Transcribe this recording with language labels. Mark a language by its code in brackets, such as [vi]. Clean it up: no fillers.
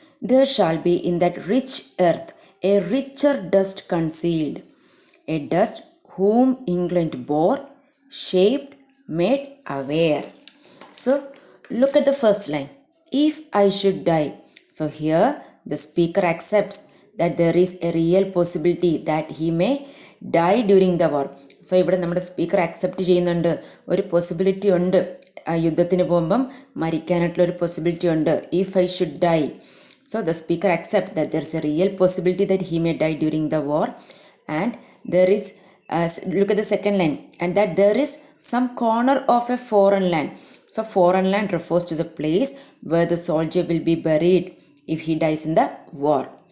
[en] There shall be in that rich earth a richer dust concealed, a dust whom England bore, shaped, made aware. So look at the first line. If I should die. So here the speaker accepts that there is a real possibility that he may die during the war. [ml] So ഇവിടെ നമ്മുടെ speaker accept ചെയ്യുന്നുണ്ട്, ഒരു possibility ഉണ്ട്, യുദ്ധത്തിന് പോകുമ്പം മരിക്കാനായിട്ടുള്ളൊരു possibility ഉണ്ട്. [en] If I should die, so the speaker accepts that there is a real possibility that he may die during the war, and there is look at the second line, and that there is some corner of a foreign land. So foreign land refers to the place where the soldier will be buried if he dies in the war.